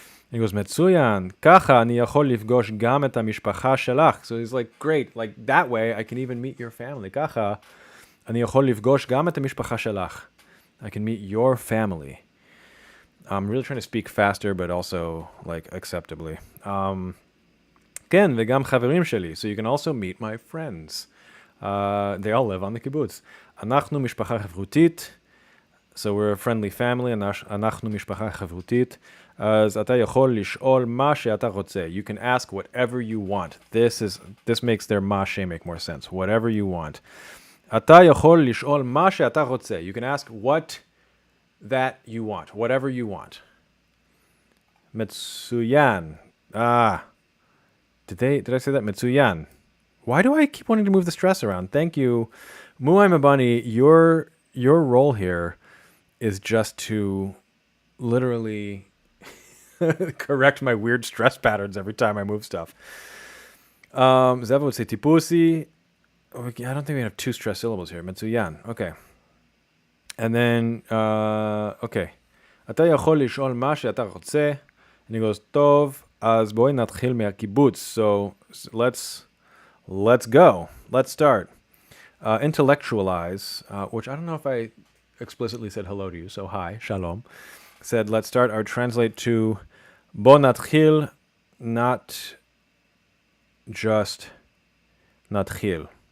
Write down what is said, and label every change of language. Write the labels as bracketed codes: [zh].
[en] And he goes, [he] מצוין, ככה אני יכול לפגוש גם את המשפחה שלך. [en] So he's like, great, like that way I can even meet your family. [he] ככה אני יכול לפגוש גם את המשפחה שלך. [en] I can meet your family. I'm really trying to speak faster, but also like acceptably. [he] כן, וגם חברים שלי. [en] So you can also meet my friends. They all live on the kibbutz. [he] אנחנו משפחה חברותית. [en] So we're a friendly family. [he] אנחנו משפחה חברותית. אז אתה יכול לשאול מה שאתה רוצה. [en] You can ask whatever you want. This makes their mashe make more sense. Whatever you want. [he] אתה יכול לשאול מה שאתה רוצה. [en] You can ask what that you want. Whatever you want. מצוין. Did I say that? Mitsuyan. Why do I keep wanting to move the stress around? Thank you. Muay Mabani, your role here is just to literally correct my weird stress patterns every time I move stuff. Zevo would say tipusi. I don't think we have 2 stress syllables here. Mitsuyan. Okay. And then, okay. [he] אתה יכול לשאול מה שאתה רוצה. [en] And he goes, [he] טוב. אז בואי נתחיל מהקיבוץ. [en] So let's go. Let's start. Intellectualize, which I don't know if I explicitly said hello to you, so hi, shalom. Said, let's start. I would translate to [he] בוא נתחיל, [en] not just נתחיל.